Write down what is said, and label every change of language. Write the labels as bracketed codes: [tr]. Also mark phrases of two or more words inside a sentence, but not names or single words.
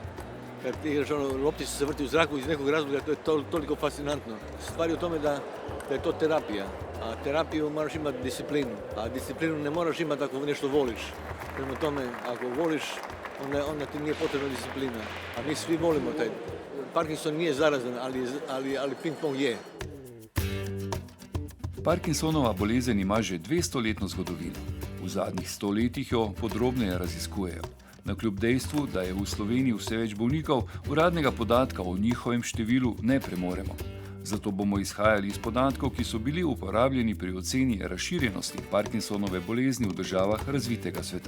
[hr] Kad igraš loptica se vrti u zraku iz nekog razloga, to je toliko fascinantno. Stvar je u tome da je to terapija. A terapiju moraš imati disciplinu, a disciplinu ne moraš imati ako nešto voliš. Prema tome, ako voliš, onda ti nije potrebna disciplina. A mi svi volimo taj. Parkinson nije zarazan, ali ping-pong je. [sl] Parkinsonova bolezen ima že 200-letno zgodovino. V zadnjih 100 letih jo podrobneje raziskujejo. Nakljub dejstvu, da je v Sloveniji vse več bolnikov, uradnega podatka o njihovem številu ne premoremo. Zato bomo izhajali iz podatkov, ki so bili uporabljeni pri oceni razširjenosti Parkinsonove bolezni v državah razvitega sveta.